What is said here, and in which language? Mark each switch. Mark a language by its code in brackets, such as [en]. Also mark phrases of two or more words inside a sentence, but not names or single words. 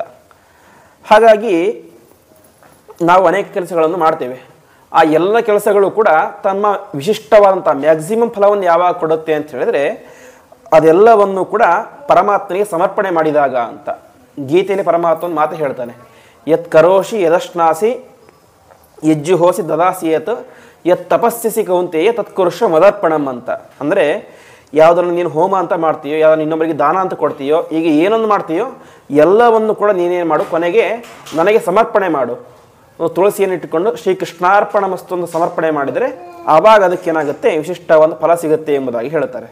[kn] ಹಾಗಾಗಿ ನಾವು ಅನೇಕ ಕೆಲಸಗಳನ್ನು ಮಾಡ್ತೇವೆ. ಆ ಎಲ್ಲ ಕೆಲಸಗಳು ಕೂಡ ತಮ್ಮ ವಿಶಿಷ್ಟವಾದಂಥ ಮ್ಯಾಕ್ಸಿಮಮ್ ಫಲವನ್ನು ಯಾವಾಗ ಕೊಡುತ್ತೆ ಅಂತ ಹೇಳಿದ್ರೆ ಅದೆಲ್ಲವನ್ನು ಕೂಡ ಪರಮಾತ್ಮನಿಗೆ ಸಮರ್ಪಣೆ ಮಾಡಿದಾಗ ಅಂತ. ಗೀತೆಯಲ್ಲಿ ಪರಮಾತ್ಮ ಒಂದು ಮಾತು ಹೇಳ್ತಾನೆ, [sa] ಯತ್ ಕರೋಷಿ ಯದಶ್ನಾಸಿ ಯಜ್ಜುಹೋಸಿ ದದಾಸಿ ಯತ್ ಯತ್ ತಪಸ್ಸಿಸಿ ಕೌಂತೆಯೇ ತತ್ಕುರುಷ ಮದರ್ಪಣಂ ಅಂತ. [kn] ಅಂದರೆ ಯಾವುದನ್ನು ನೀನು ಹೋಮ ಅಂತ ಮಾಡ್ತೀಯೋ, ಯಾವುದನ್ನು ಇನ್ನೊಬ್ಬರಿಗೆ ದಾನ ಅಂತ ಕೊಡ್ತೀಯೋ, ಈಗ ಏನೊಂದು ಮಾಡ್ತೀಯೋ ಎಲ್ಲವನ್ನು ಕೂಡ ನೀನೇನು ಮಾಡು, ಕೊನೆಗೆ ನನಗೆ ಸಮರ್ಪಣೆ ಮಾಡು. ತುಳಸಿಯನ್ನು ಇಟ್ಟುಕೊಂಡು ಶ್ರೀಕೃಷ್ಣಾರ್ಪಣ ಮಸ್ತೊಂದು ಸಮರ್ಪಣೆ ಮಾಡಿದರೆ ಆವಾಗ ಅದಕ್ಕೇನಾಗುತ್ತೆ, ವಿಶಿಷ್ಟವಾದ ಫಲ ಸಿಗುತ್ತೆ ಎಂಬುದಾಗಿ ಹೇಳ್ತಾರೆ.